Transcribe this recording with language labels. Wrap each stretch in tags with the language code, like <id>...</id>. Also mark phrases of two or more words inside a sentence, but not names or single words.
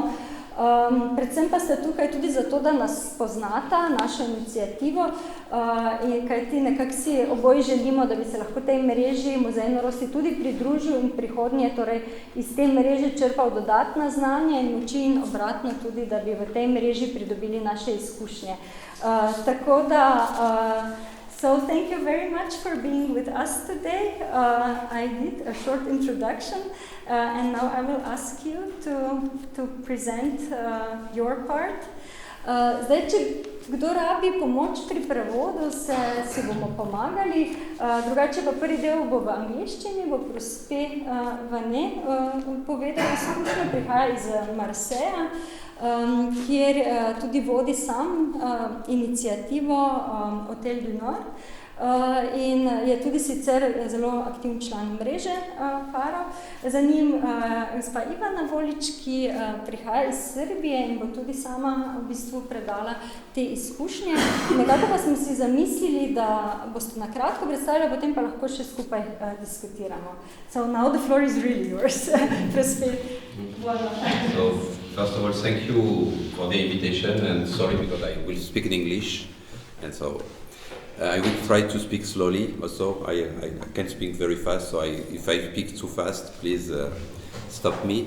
<sl>Predvsem pa ste tukaj tudi zato, da nas poznata, našo iniciativo, kajti nekako si oboji želimo, da bi se lahko tej mreži Muzej norosti tudi pridružil in prihodnje torej iz te mreže črpal dodatna znanja in moči in obratno tudi, da bi v tej mreži pridobili naše izkušnje. Tako da</sl> <en>So thank you very much for being with us today. I did a short introduction and now I will ask you to present your part.</en> <sl>Zdaj, če kdo rabi pomoč pri prevodu, si bomo pomagali. Drugače pa prvi del bo v angleščini, bo prospe Wanner povedal izkušnjo, prihaja iz Mreža, kjer tudi vodi sam inicijativo Hotel du Nord. in je tudi sicer zelo aktivni član mreže Faro. Za njim gospa Ivana Volić, ki prihaja iz Srbije in bo tudi sama v bistvu predala te izkušnje. Nekako pa smo si zamislili, da boste na kratko predstavili, potem pa lahko še skupaj diskutiramo.</sl> <en>So now the floor is really yours. So, first of all, thank you for the invitation, and sorry because I will speak in English, and so I will try to speak slowly. Also, I can speak very fast, so if I speak too fast, please stop me.</en>